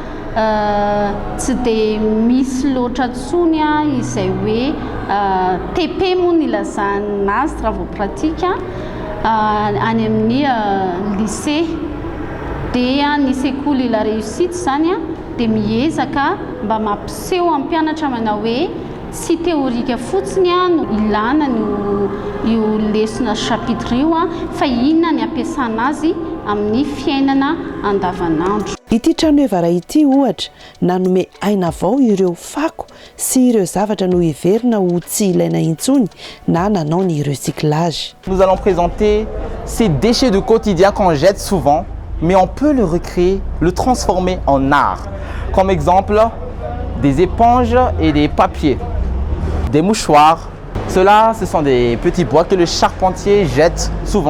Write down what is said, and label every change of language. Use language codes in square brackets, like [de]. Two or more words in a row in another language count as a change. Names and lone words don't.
[mg] tsy dia misy loatra ntsony izay hoe TP moa ny ilazana azy [fr] travaux pratiques [mg] any amin'ny lycée dia ny sekoly La Réussite zany dia miezaka mba mampiseho amin'ny mpianatra manao hoe tsy teorika fotsiny no ilana io lesona chapitre io fa inona ny ampiasana azy amin'ny fiainana andavanandro. Ity trano evara ity ohatra nanome aina vao ireo fako sy ireo zavatra no iverina ho tsy ilaina intsony na nanao ny recyclage. [fr] Nous allons présenter ces déchets de quotidien qu'on jette souvent, mais on peut le recréer, le transformer en art. Comme exemple, des éponges et des papiers, des mouchoirs. Cela, ce sont des petits bois que le charpentier jette souvent.